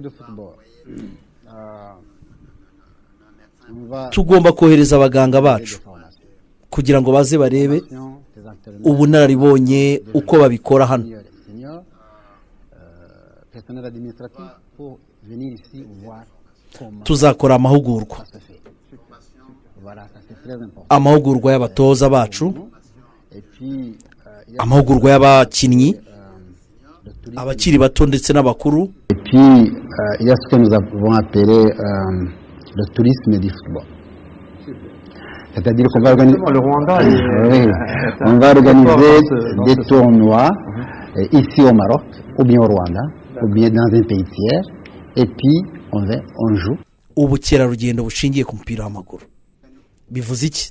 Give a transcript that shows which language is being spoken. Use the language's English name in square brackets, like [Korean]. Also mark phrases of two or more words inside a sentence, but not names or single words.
[Kinyarwanda] tugomba kohereza abaganga bacu kugira ngo baze barebe ubunararibonye uko babikora hano tuzakora amahugurwa y'abatoza bacu amahugurwa y'abakinnyi abakiri bato ndetse n'abakuru [French] il y a ce que nous avons appelé le tourisme du football. C'est-à-dire qu'on va organiser, on va organiser des tournois ici au Maroc, ou bien au Rwanda, ou bien dans un pays tiers, et puis on joue. [Kinyarwanda] Ubukerarugendo bushingiye ku mupira w'amaguru bivuze iki?